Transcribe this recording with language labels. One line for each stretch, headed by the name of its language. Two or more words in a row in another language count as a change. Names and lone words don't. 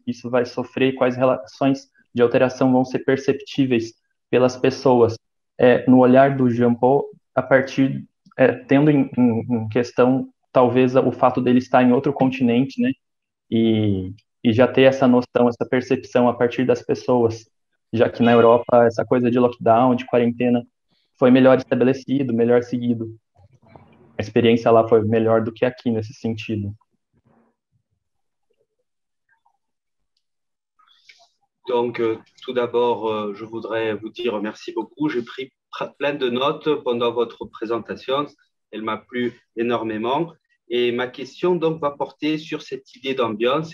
Portuguese: isso vai sofrer, quais relações de alteração vão ser perceptíveis pelas pessoas no olhar do Jean Paul, a partir, tendo em questão, talvez, o fato dele estar em outro continente, né, e já ter essa noção, essa percepção a partir das pessoas, já que na Europa essa coisa de lockdown, de quarentena, foi melhor estabelecido, melhor seguido. A experiência lá foi melhor do que aqui nesse sentido.
French: Donc, tout d'abord, je voudrais vous dire merci beaucoup. J'ai pris plein de notes pendant votre présentation. Elle m'a plu énormément. Et ma question donc va porter sur cette idée d'ambiance.